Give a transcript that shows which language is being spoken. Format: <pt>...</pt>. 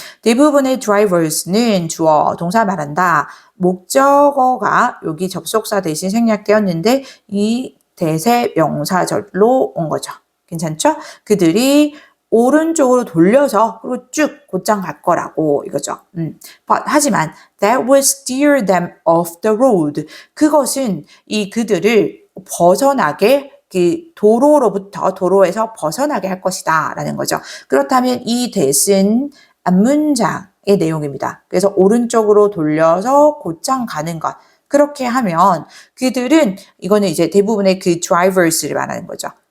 <ko>대부분의 drivers는 주어, 동사 말한다. 목적어가 여기 접속사 대신 생략되었는데 이 대세 명사절로 온 거죠. 괜찮죠? 그들이 오른쪽으로 돌려서 그리고 쭉 곧장 갈 거라고 이거죠.</ko> <en>But,</en> <ko>하지만</ko> <en>that will steer them off the road.</en> <ko>그것은 그들을 벗어나게 도로에서 벗어나게 할 것이다 라는 거죠. 그렇다면 이 that은 앞문장의 내용입니다. 그래서 오른쪽으로 돌려서 곧장 가는 것. 그렇게 하면 그들은 이거는 이제 대부분의 drivers를 말하는 거죠.</ko>